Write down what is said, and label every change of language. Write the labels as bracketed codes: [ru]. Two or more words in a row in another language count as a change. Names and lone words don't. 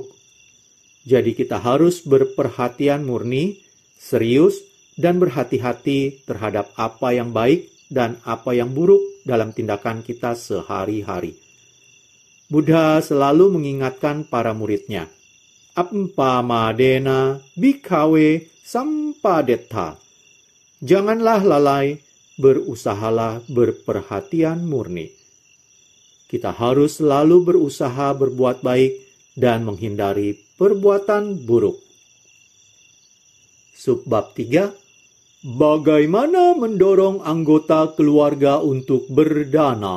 [id] Jadi kita harus berperhatian murni, serius, dan berhati-hati terhadap apa yang baik dan apa yang buruk dalam tindakan kita sehari-hari. Buddha selalu mengingatkan para muridnya, [pi] Appamadena bhikkhave sampadetta. [id] Janganlah lalai, berusahalah berperhatian murni. Kita harus selalu berusaha berbuat baik dan menghindari perbuatan buruk. Subbab 3. Bagaimana mendorong anggota keluarga untuk berdana?